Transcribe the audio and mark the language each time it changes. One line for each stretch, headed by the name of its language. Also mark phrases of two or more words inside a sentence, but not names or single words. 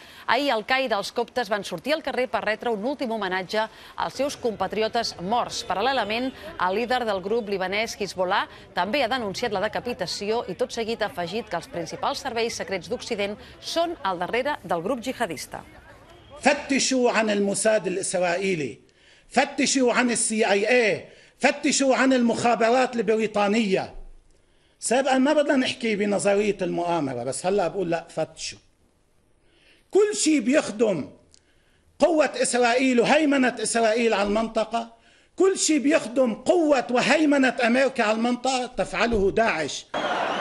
Catalan: Ahir, al Caire, els coptes van sortir al carrer per retre un últim homenatge als seus compatriotes morts. Paral·lelament, el líder del grup libanès Hezbollah també ha denunciat la decapitació i tot seguit ha afegit que els principals serveis secrets d'Occident són al darrere del grup jihadista.
Arabic: فتشوا عن الموساد الإسرائيلي، فتشوا عن CIA، فتشوا عن المخابرات البريطانية. سابقا ما بدنا نحكي بنظرية المؤامرة، بس هلا بقول لا، فتشوا. كل شيء بيخدم قوة إسرائيل وهيمنة إسرائيل على المنطقة، كل شيء بيخدم قوة وهيمنة أمريكا على المنطقة تفعله داعش.